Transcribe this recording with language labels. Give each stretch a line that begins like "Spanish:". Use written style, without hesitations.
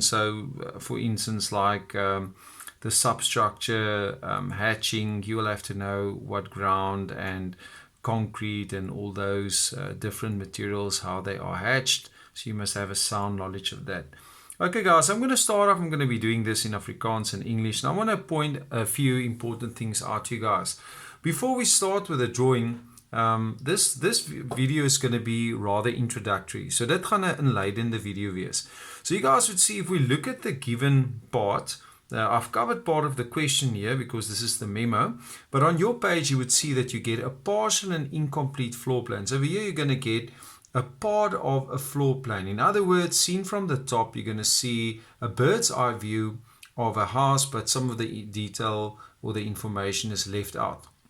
English: So for instance, like the substructure, hatching, you will have to know what ground and concrete and all those different materials, how they are hatched. So you must have a sound knowledge of that. Okay guys, I'm going to start off. I'm going to be doing this in Afrikaans and English. And I want to point a few important things out to you guys. Before we start with the drawing, this video is going to be rather introductory.
Afrikaans: So dit gaan 'n inleidende video wees.
English: So you guys would see if we look at the given part, I've covered part of the question here because this is the memo, but on your page you would see that you get a partial and incomplete floor plan. So over here you're going to get a part of a floor plan. In other words, seen from the top, you're going to see a bird's eye view of a house, but some of the detail or the information is left out.